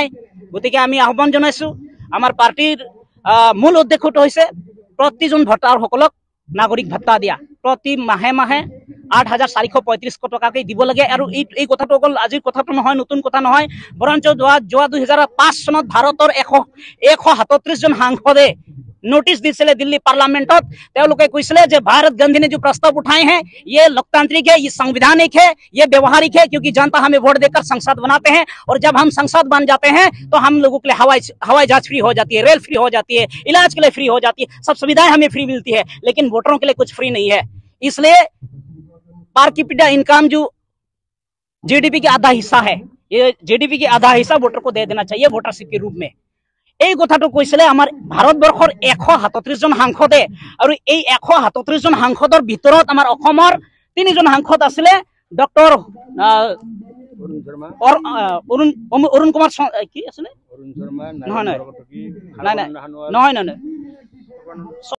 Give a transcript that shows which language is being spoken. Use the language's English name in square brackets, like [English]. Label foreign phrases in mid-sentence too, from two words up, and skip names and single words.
[Assamese] গতিকে আমি আহ্বান জনাইছোঁ, আমাৰ পাৰ্টিৰ মূল উদ্দেশ্যটো হৈছে প্ৰতিজন ভোটাৰসকলক নাগৰিক ভাত্তা দিয়া, প্ৰতি মাহে 8,435 টকাকৈ দিব লাগে। আৰু এই কথাটো অকল আজিৰ কথাটো নহয়, নতুন কথা নহয়, বৰঞ্চ যোৱা 2005 চনত ভাৰতৰ 137 জন সাংসদে [Hindi] नोटिस दिए दिल्ली पार्लियामेंटत, कैसे जो भारत गांधी ने जो प्रस्ताव उठाए हैं ये लोकतांत्रिक है, ये संवैधानिक है, ये व्यवहारिक है, क्योंकि जनता हमें वोट देकर संसद बनाते हैं और जब हम संसद बन जाते हैं तो हम लोगों के लिए हवाई जहाज फ्री हो जाती है, रेल फ्री हो जाती है, इलाज के लिए फ्री हो जाती है, सब सुविधाएं हमें फ्री मिलती है, लेकिन वोटरों के लिए कुछ फ्री नहीं है। इसलिए [English] per capita income [Hindi] जो जीडीपी का आधा हिस्सा है, ये जीडीपी का आधा हिस्सा वोटर को दे देना चाहिए वोटरशिप के रूप में। [Assamese] এই কথাটো কৈছিলে আমাৰ ভাৰতবৰ্ষৰ 137 জন সাংসদে, আৰু এই 137 জন সাংসদৰ ভিতৰত আমাৰ অসমৰ 3 জন সাংসদ আছিলে, ডক্টৰ অৰুণ কুমাৰ কি আছিলে, নহয়